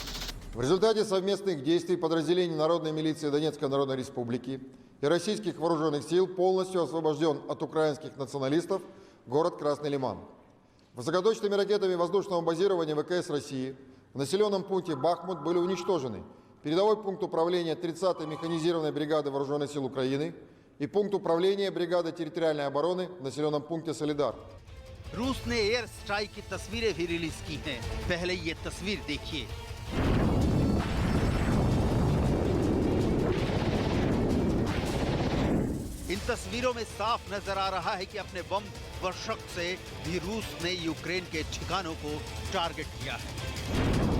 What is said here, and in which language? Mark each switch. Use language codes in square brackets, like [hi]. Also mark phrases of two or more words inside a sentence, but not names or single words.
[ru] В результате совместных действий подразделений Народной милиции Донецкой Народной Республики и российских вооруженных сил полностью освобожден от украинских националистов город Красный Лиман. Высокоточными ракетами воздушного базирования ВКС России в населенном пункте Бахмут были уничтожены передовой пункт управления 30-й механизированной бригады Вооруженных сил Украины и пункт управления бригады территориальной обороны в населенном пункте Солидар. [hi] रूस ने [en] air strike [hi] की तस्वीरें भी रिलीज की हैं। पहले ये तस्वीर देखिए। इन तस्वीरों में साफ नजर आ रहा है कि अपने बम वर्षक से भी रूस ने यूक्रेन के ठिकानों को टारगेट किया है।